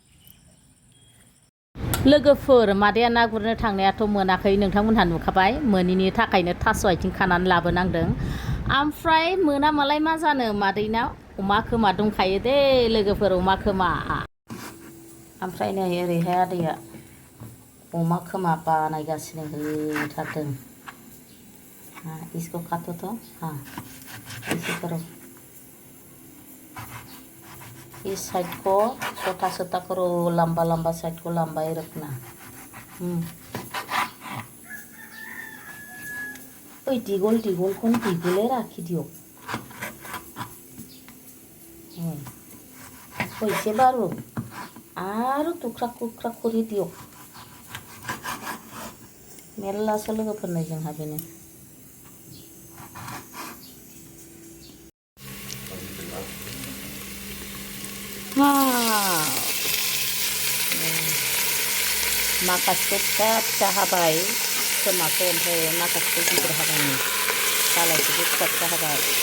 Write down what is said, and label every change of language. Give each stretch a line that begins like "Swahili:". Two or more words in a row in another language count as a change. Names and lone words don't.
Bodo: लोगोफोर मादैया ना गुरनो थांनायाथ' मोनाखै नोंथांमोनहा नुखाबाय मोनिनि थाखायनो थास' आथिं खानानै लाबोनांदों ओमफ्राय मोनामालाय मा जानो मादैना अमा खोमा दंखायो दे लोगोफोर अमा खोमा ओमफ्राय नै ओरैहाय आदैया अमा खोमा बानायगासिनो होथारदों
Hindi: इसको काटो तो हाँ ऐसे करो इस साइड को छोटा छोटा करो लंबा लंबा साइड को लंबा ही रखना
Assamese: অ' দীঘল দীঘল ক' দীঘলে ৰাখি দিয়ো কৈছে বাৰু আৰু টুক্ৰা টুক্ৰা কৰি দিয়ো
Bodo: मेरलासो लोगोफोरनो जोंहा बेनो माखासे फिसा फिसा हाबाय खोमाखौ ओमफ्राय माखासेखौ गिदिर हाबाय दालायखौबो फिसा फिसा हाबाय